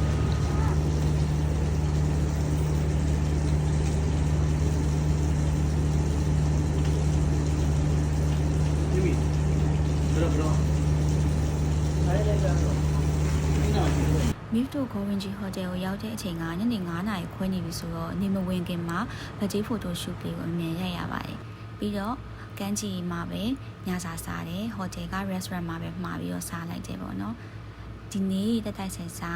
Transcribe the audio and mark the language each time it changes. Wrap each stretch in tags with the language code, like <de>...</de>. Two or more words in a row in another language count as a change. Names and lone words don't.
<my>မိဖ်တို့ Quarantine Hotel ကိုရောက်တဲ့အချိန်ကညနေ9:00 နာရီခွဲနေပြီဆိုတော့နေမဝင်ခင်မှာ</my> <en>birthday photo shoot</en> <my>လေးကိုအမြင်ရိုက်ရပါတယ်ပြီးတော့ကန်းချီမှာပဲညစာစားတယ် hotel က restaurant မှာပဲမှာပြီးတော့စားလိုက်တယ်ပေါ့နော်ဒီနေ့တက်တိုက်ဆိုင်</my>